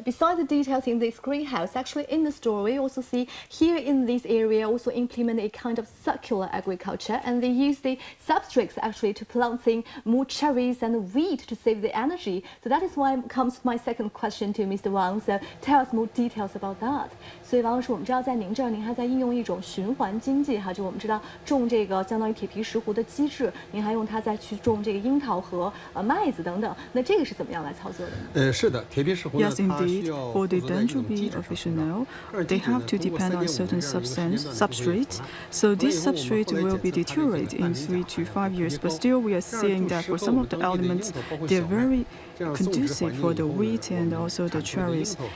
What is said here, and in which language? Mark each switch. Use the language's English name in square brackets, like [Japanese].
[English] Besides the details in this greenhouse, actually in the story, we also see here in this area also implement a kind of circular agriculture, and they use the substrates actually to planting more cherries and wheat to save the energy. So that is why comes my second question to Mr. Wang. So tell us more details about that. [Chinese] 所以王老师，我们知道在您这儿，您还在应用一种循环经济哈，就我们知道种这个相当于铁皮石斛的机制，您还用它再去种这个樱桃和麦子等等。那这个是怎么样来操作的呢？是的，铁皮石斛呢。 [English] Yes, indeed. For the Dendrobium officinale, they have to depend on certain substrate. So this substrate will be deteriorated in 3 to 5 years. But still, we are seeing that for some of the elements, they're very conducive for the wheat and also the cherries.